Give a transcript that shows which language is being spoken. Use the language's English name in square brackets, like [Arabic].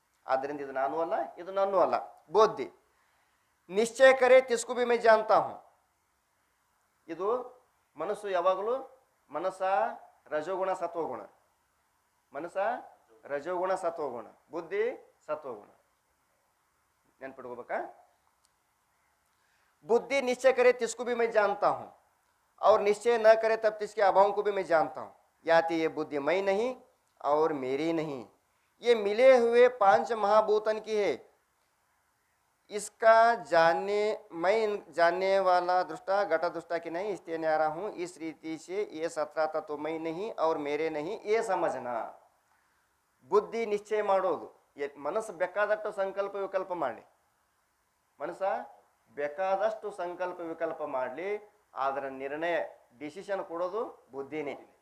[Kannada] ಆದ್ದರಿಂದ ಇದು ನಾನು ಅಲ್ಲ, ಇದು ನನ್ನೂ ಅಲ್ಲ. [Hindi] ಬುದ್ಧಿ ನಿಶ್ಚಯ ಕರೆ ತಿಸ್ಕು ಬಿ ಮೈ ಜಾನ್ತಾ ಹೂಂ. [Kannada] ಇದು ಮನಸ್ಸು ಯಾವಾಗಲೂ ಮನಸ್ಸ ರಜೋಗುಣ ಸತ್ವಗುಣ, ಮನಸ್ಸ ರಜೋಗುಣ ಸತ್ವಗುಣ, ಬುದ್ಧಿ ಸತ್ವಗುಣ. ನೆನ್ಪಿಟ್ಕೋಬೇಕಾ? [Hindi] बुद्धि निश्चय करे तिसको भी मैं जानता हूँ और निश्चय न करे तब तिसके अभाव को भी मैं जानता हूँ. याति ये बुद्धि मैं नहीं और मेरी नहीं, ये मिले हुए पांच महाभूतन की है. इसका मैं जानने वाला दृष्टा घट दृष्टा की नहीं, इसलिए न्यारा हूँ. इस रीति से ये 17 तत्व मैं नहीं और मेरे नहीं ये समझना. [Kannada] ಬುದ್ಧಿ ನಿಶ್ಚಯ ಮಾಡೋದು, ಮನಸ್ಸು ಬೇಕಾದಷ್ಟು ಸಂಕಲ್ಪ ವಿಕಲ್ಪ ಮಾಡಲಿ, ಮನಸ್ಸ ಬೇಕಾದಷ್ಟು ಸಂಕಲ್ಪ ವಿಕಲ್ಪ ಮಾಡಲಿ, ಅದರ ನಿರ್ಣಯ ಡಿಸಿಷನ್ ಕೊಡೋದು ಬುದ್ಧಿನೇ.